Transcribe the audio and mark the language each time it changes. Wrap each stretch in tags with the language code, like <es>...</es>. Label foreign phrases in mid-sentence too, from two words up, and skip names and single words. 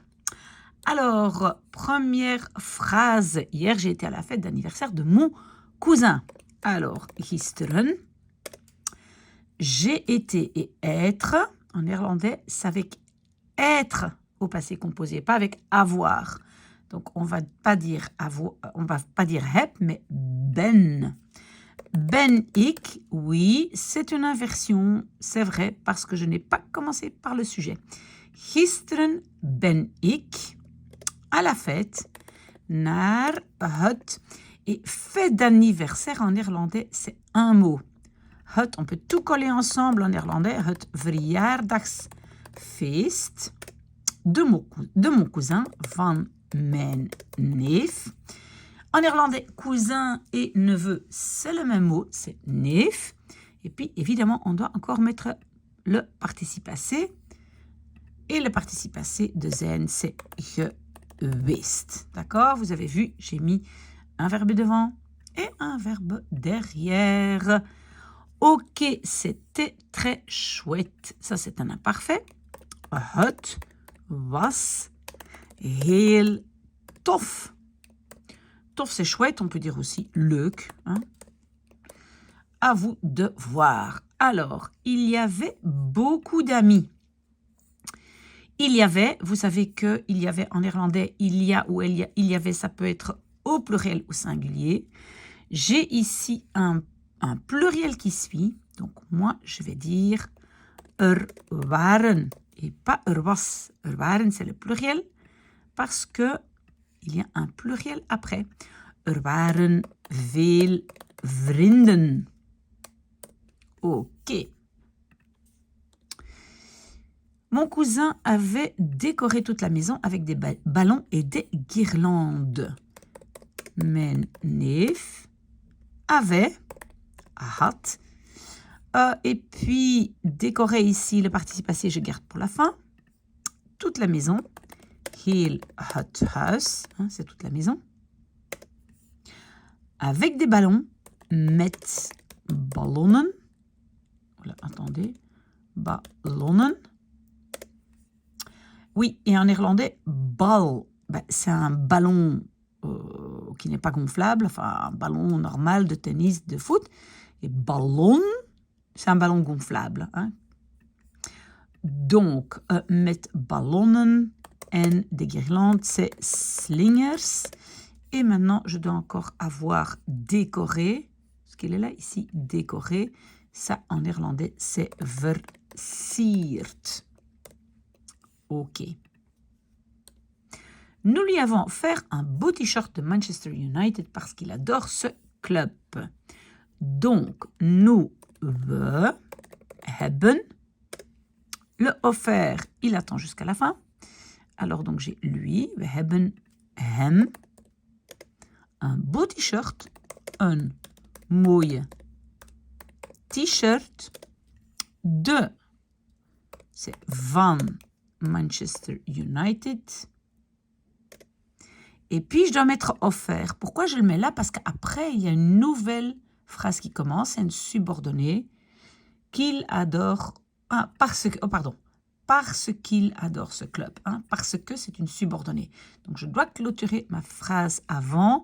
<fr>Alors, première phrase. Hier, j'ai été à la fête d'anniversaire de mon cousin. Alors, gisteren. J'ai été et être. En néerlandais, c'est avec être au passé composé, pas avec avoir. Donc, on va pas dire heb, mais ben.</fr> <nl>Ben ik,</nl> <fr>oui, c'est une inversion, c'est vrai, parce que je n'ai pas commencé par le sujet.</fr> <nl>Gisteren ben ik</nl> <fr>à la fête</fr> <nl>naar het.</nl> <fr>Et fête d'anniversaire en néerlandais, c'est un mot. Het, on peut tout coller ensemble en néerlandais.</fr> <nl>Het verjaardagsfeest</nl> <fr>de mon cousin,</fr> <nl>van mijn neef.</nl> <fr>En néerlandais, cousin et neveu, c'est le même mot, c'est neef. Et puis, évidemment, on doit encore mettre le participe passé. Et le participe passé de zijn, c'est geweest. D'accord? Vous avez vu, j'ai mis un verbe devant et un verbe derrière. Ok, c'était très chouette. Ça, c'est un imparfait.</fr> <nl>Het was heel tof. Tof,</nl> <fr>c'est chouette, on peut dire aussi leuk. Hein? À vous de voir. Alors, il y avait beaucoup d'amis. Il y avait, vous savez qu'il y avait en néerlandais, il y a ou il y avait, ça peut être au pluriel ou singulier. J'ai ici un pluriel qui suit. Donc, moi, je vais dire waren et pas was. Waren, c'est le pluriel parce que il y a un pluriel après.</fr> <nl>Waren veel vrienden.</nl> <fr>Ok. Mon cousin avait décoré toute la maison avec des ballons et des guirlandes.</fr> <nl>Mijn neef</nl> <fr>avait, had, et puis décorer ici le participe passé, je garde pour la fin. Toute la maison.</fr> <nl>Heel het huis,</nl> <fr>hein, c'est toute la maison. Avec des ballons,</fr> <nl>met ballonnen.</nl> <fr>Voilà, attendez, ballonnen. Oui, et en néerlandais, bal, ben, c'est un ballon qui n'est pas gonflable, enfin un ballon normal de tennis, de foot. Et ballon, c'est un ballon gonflable. Hein. Donc,</fr> <nl>met ballonnen en</nl> <fr>des guirlandes, c'est slingers. Et maintenant, je dois encore avoir décoré. Ce qu'il est là, ici, décoré. Ça, en néerlandais, c'est versierd. Ok. Nous lui avons offert un beau t-shirt de Manchester United parce qu'il adore ce club. Donc, nous,</fr> <nl>we hebben.</nl> <fr>Le offert, il attend jusqu'à la fin. Alors, donc, j'ai lui,</fr> <nl>we hebben hem.</nl> <fr>Un beau t-shirt,</fr> <nl>een mooie t-shirt</nl> <fr>de, c'est</fr> <nl>van Manchester United.</nl> <fr>Et puis, je dois mettre offert. Pourquoi je le mets là? Parce qu'après, il y a une nouvelle phrase qui commence, c'est une subordonnée qu'il adore. Ah, parce qu'il adore ce club. Hein, parce que c'est une subordonnée. Donc, je dois clôturer ma phrase avant.</fr>